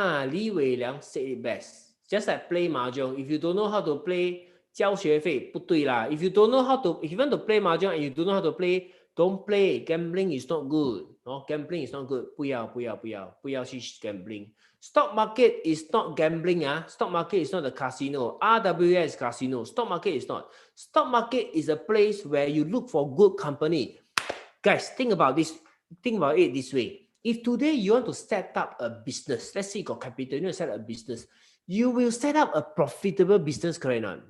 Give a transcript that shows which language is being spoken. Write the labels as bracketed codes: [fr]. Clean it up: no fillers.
[en] 李偉良 said it best. Just like play mahjong. If you don't know how to play, [zh] 交學費不對啦。 [en] If you don't know how to, if you want to play mahjong and you don't know how to play, don't play. Gambling is not good. Gambling is not good. [zh] 不要去 gambling. [en] Stock market is not gambling. Stock market is not a casino. RWS casino. Stock market is not. Stock market is a place where you look for good company. Guys, think about this. Think about it this way. If today you want to set up a business, let's say you got capital, you want to set up a business, you will set up a profitable business, correct or not?